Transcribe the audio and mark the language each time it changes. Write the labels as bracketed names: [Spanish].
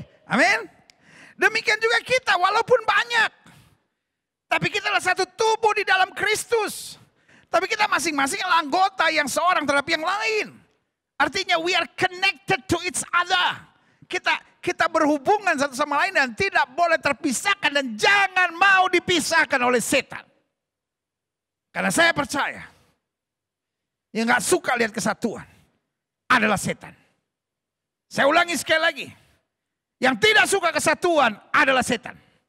[Indonesian] Amin. Demikian juga kita walaupun banyak. Tapi kita adalah satu tubuh di dalam Kristus. Tapi kita masing-masing adalah anggota yang seorang terhadap yang lain. Artinya [English] we are connected to each other. [Indonesian] Kita berhubungan satu sama lain dan tidak boleh terpisahkan. Dan jangan mau dipisahkan oleh setan. Karena saya percaya. Yang gak suka lihat kesatuan adalah setan. Saya ulangi sekali lagi. Yang tidak suka kesatuan adalah setan.